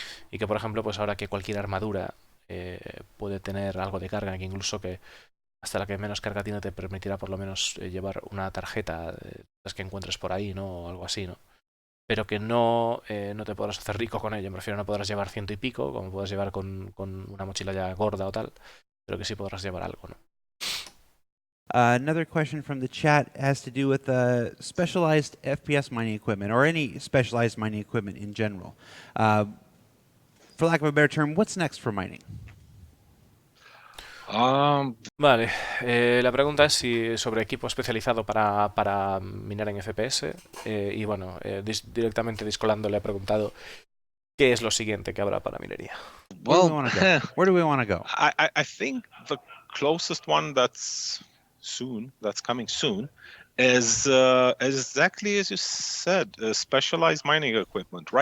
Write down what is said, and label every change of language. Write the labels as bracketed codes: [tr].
[es] Y que, por ejemplo, pues ahora que cualquier armadura puede tener algo de carga, que incluso que hasta la que menos carga tiene te permitirá por lo menos llevar una tarjeta de las que encuentres por ahí, ¿no? O algo así, ¿no? Pero que no te podrás hacer rico con ello. Me refiero, no podrás llevar 100 y pico, como puedes llevar con una mochila ya gorda o tal, pero que sí podrás llevar algo, ¿no? [en] Another question from the chat has to do with specialized FPS mining equipment or any specialized mining equipment in general. For lack of a better term, what's next for mining? [es] Vale, la pregunta es si sobre equipo especializado para minar en FPS y bueno, directamente Discolando le ha preguntado qué es lo siguiente que habrá para minería. [en] Where do we want to go? Where do we want to go? I think the closest one that's coming soon, is exactly as you said, specialized mining equipment.